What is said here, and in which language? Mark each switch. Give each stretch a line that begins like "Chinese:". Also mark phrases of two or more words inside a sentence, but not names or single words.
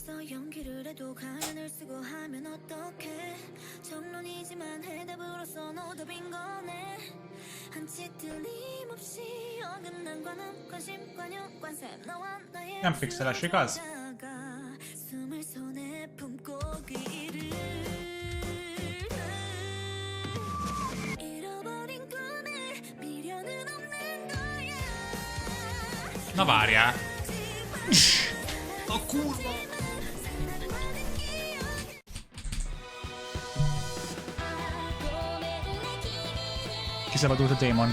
Korean: 연기를 해도 가면을 쓰고 하면 어떡해 정론이지만 해답으로서 너도 빈 거네 한치 틀림없이 어긋난 관음 관심 관용 관세 너와 나의
Hungarian: Nem pixeles, igaz?
Korean: 숨을 손에 품고 길을 잃어버린 꿈에 미련은 없는 거야
Hungarian: Na várjál. A kurva. Kiszabadult a démon.